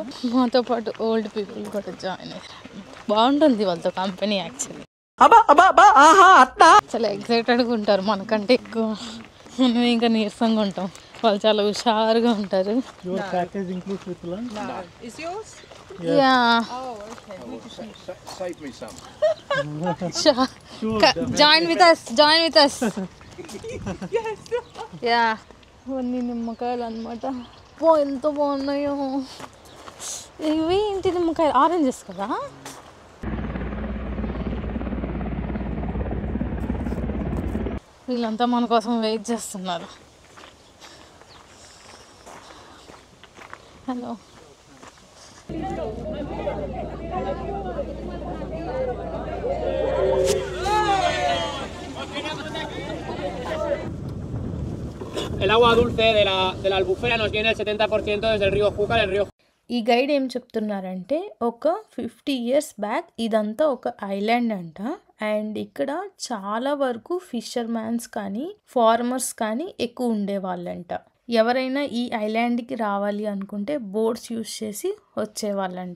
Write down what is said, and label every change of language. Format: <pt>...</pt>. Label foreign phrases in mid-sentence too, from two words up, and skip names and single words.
<te>మాతో పాటు</te> <en>old people</en> <te>కూడా జాయిన్ అయ్యారు. బాగుంటుంది వాళ్ళతో</te> <en>company actually.</en> <te>చాలా ఎక్సైటెడ్గా ఉంటారు మనకంటే ఎక్కువ. మనం ఇంకా నీరసంగా ఉంటాం, వాళ్ళు చాలా హుషారుగా ఉంటారు.</te> <en>Yeah. Oh, okay. Save me some. Sure. Join with us. Join with us. Yeah.</en> <te>ఇవన్నీ నిమ్మకాయలు అనమాట. ఎంత బాగున్నాయో. ఇవి ఏంటి నిమ్మకాయలు? ఆరెంజెస్ కదా. వీళ్ళంతా మన కోసం వెయిట్ చేస్తున్నారు. హలో.</te> <es>El agua dulce de la albufera nos viene el 70% desde el río Júcar, el río.</es> <te>ఈ గైడ్ ఏం చెప్తున్నారంటే ఒక 50</te> <en>years back</en> <te>ఇదంతా ఒక ఐలాండ్ అంట. అండ్ ఇక్కడ చాలా వరకు ఫిషర్మ్యాన్స్ కానీ ఫార్మర్స్ కానీ ఎక్కువ ఉండేవాళ్ళంట. ఎవరైనా ఈ ఐలాండ్కి రావాలి అనుకుంటే</te> <en>boats use</en> <te>చేసి వచ్చేవాళ్ళంట.</te>